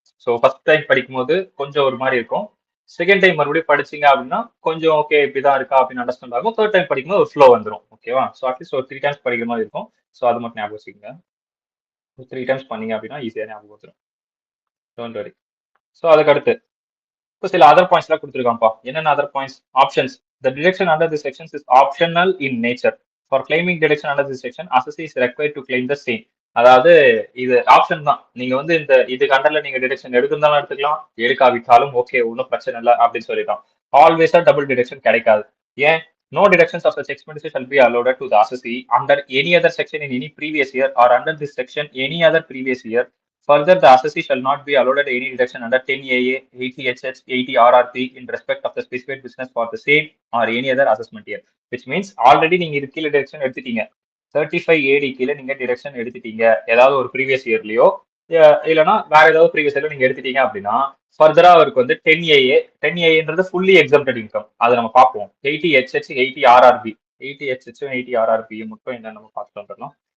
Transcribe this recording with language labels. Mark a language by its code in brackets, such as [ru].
[ta] So first time படிக்கும் போது கொஞ்சம் ஒரு மாதிரி இருக்கும். செகண்ட் டைம் மறுபடியும் படிச்சீங்க அப்படின்னா கொஞ்சம் ஓகே இப்படிதான் இருக்கா அப்படின்னு அண்டர்ஸ்டாண்ட் ஆகும். தேர்ட் டைம் படிக்கும்போது ஒரு ஃப்ளோ வந்துடும், ஓகேவா? ஸோ அட்லீஸ்ட் ஒரு 3 டைம்ஸ் படிக்கிற மாதிரி இருக்கும். ஸோ அது மட்டும் ஞாபகம் வச்சுக்கோங்க. 3 டைம்ஸ் பண்ணீங்க அப்படின்னா ஈஸியாக ஞாபகம் வந்துடும். Don't worry. ஸோ அதுக்கு அடுத்து இப்போ சில அதர் பாயிண்ட்ஸ் எல்லாம் கொடுத்துருக்காப்பா. என்னென்ன other points? Options. [en] The deduction under this section is optional in nature. For claiming deduction under this section, assessee is required to claim the same. [ta] அதாவது இது ஆப்ஷன் தான். நீங்க வந்து இந்த இதுக்கு அண்டர்ல நீங்க டிடக்ஷன் எடுத்திருந்தாலும் எடுத்துக்கலாம், எடுக்காவிட்டாலும் ஓகே, ஒன்றும் பிரச்சனை இல்லை அப்படின்னு சொல்லிட்டான். ஆல்வேஸா டபுள் டிடக்ஷன் கிடைக்காது. ஏன்? [en] No deductions of such expenditure shall be allowed to the assessee under any other section in any previous year or under this section any other previous year. Further, the assessee shall not be allowed any deduction under 10AA, 80HH, 80RRP in respect of the specified business for the same or any other assessment year. Which means already [ta] நீங்க இது கீழே direction எடுத்துட்டீங்க, 35AD கீழே நீங்க direction எடுத்துட்டீங்க ஏதாவது ஒரு previous இயர்லயோ இல்லைன்னா வேற ஏதாவது ப்ரீவியஸ் இயர்ல நீங்க எடுத்துட்டீங்க அப்படின்னா ஃபர்தரா அவருக்கு வந்து 10AA ஃபுல்லி எக்ஸம்டட் இன்கம். அதை நம்ம பார்ப்போம். 80HH, 80RRP, 80HH 80RRP மட்டும் என்ன நம்ம பார்த்துட்டு வந்துடலாம்.